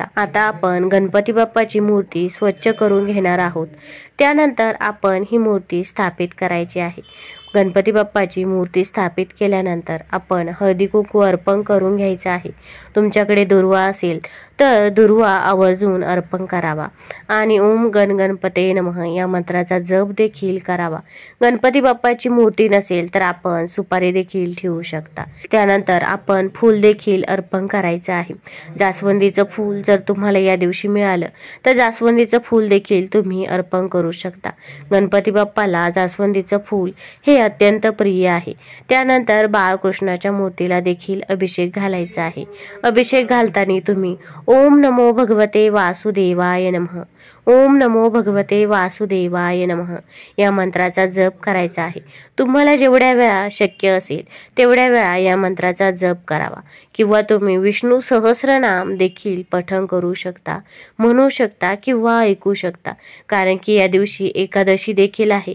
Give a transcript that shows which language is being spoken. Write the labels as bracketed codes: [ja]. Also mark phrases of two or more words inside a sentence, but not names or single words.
[mr] आता आपण गणपती बाप्पाची मूर्ती स्वच्छ करून घेणार आहोत. त्यानंतर आपण ही मूर्ती स्थापित करायची आहे. गणपती बाप्पाची मूर्ती स्थापित केल्यानंतर आपण हळदी कुंकू अर्पण करून घ्यायचं आहे. तुमच्याकडे दुर्वा असेल तर दुर्वा आवर्जून अर्पण करावा आणि [sa] ओम गण गणपते नमः [mr] या मंत्राचा जप देखील करावा। गणपती बाप्पाची मूर्ती नसेल तर आपण सुपारी देखील ठेवू शकता। त्यानंतर आपण फूल देखील अर्पण करायचं आहे। जास्वंदीचं फूल जर तुम्हाला या दिवशी मिळालं तर जास्वंदीचं फूल देखील तुम्ही अर्पण करू शकता। गणपती बाप्पाला जास्वंदीचं फूल हे अत्यंत प्रिय आहे। त्यानंतर बाळकृष्णाच्या मूर्तीला देखील अभिषेक घालायचा आहे। अभिषेक घालताना तुम्ही [sa] ओम नमो भगवते वासुदेवाय नमः, ओम नमो भगवते वासुदेवाय नमः [mr] या मंत्राचा जप करायचा आहे। तुम्हाला जेवढ्या वेळा शक्य असेल तेवढ्या वेळा या मंत्राचा जप करावा किंवा तुम्ही विष्णू सहस्रनाम देखील पठण करू शकता, म्हणू शकता किंवा ऐकू शकता, कारण की या दिवशी एकादशी देखील आहे।